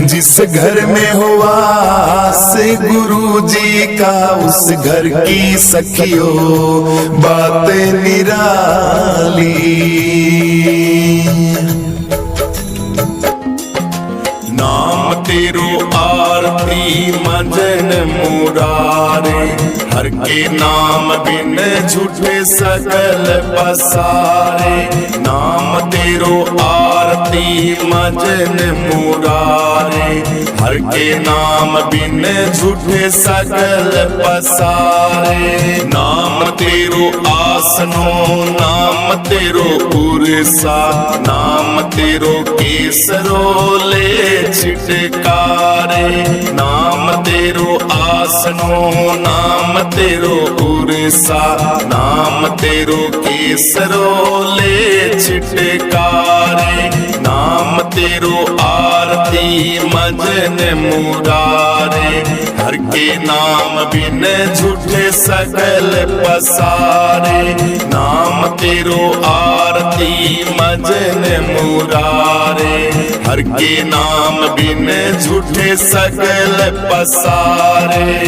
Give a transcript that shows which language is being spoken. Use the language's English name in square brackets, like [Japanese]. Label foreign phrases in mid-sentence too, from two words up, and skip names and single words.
[Hindi] जिस घर में हो वास गुरु जी का, उस घर की सखियों बात निराली। [Punjabi] ਨਾਮ ਤੇਰੋ ਆਰਤੀ ਮਜਨ ਮੁਰਾਰੇ, ਹਰ ਕੇ ਨਾਮ ਬਿਨ ਝੂਠੇ ਸਕਲ ਪਸਾਰੇ। ਨਾਮ ਤੇਰੋ ਆਰਤੀ ਮਜਨ ਮੁਰਾਰੇ, ਹਰ ਕੇ ਨਾਮ ਬਿਨ ਝੂਠੇ ਸਕਲ ਪਸਾਰੇ। ਨਾਮ ਤੇਰੋ ਆਸਨੋ, ਨਾਮ ਤੇਰੋ ਪੁਰਸਾ, ਨਾਮ ਤੇਰੋ ਕੇਸਰੋ ਲੇ ਛਿਟਕਾਰੇ। ਨਾਮ ਤੇਰੋ ਆਸਨੋ, ਨਾਮ ਤੇਰੋ ਉਰਸਾ, ਨਾਮ ਤੇਰੋ ਕੇਸਰੋ ਲੇ ਛਿਟਕਾਰੇ। ਨਾਮ ਤੇਰੋ ਆਰਤੀ ਮਜਨ ਮੁਰਾਰੇ, ਹਰ ਕੇ ਨਾਮ ਬਿਨ ਝੂਠੇ ਸਕਲ ਪਸਾਰੇ। ਨਾਮ ਤੇਰੋ ਆਰਤੀ ਮਜਨ ਮੁਰਾਰੇ, ਹਰ ਕੇ ਨਾਮ ਬਿਨ ਝੂਠੇ ਸਕਲ ਪਸਾਰੇ।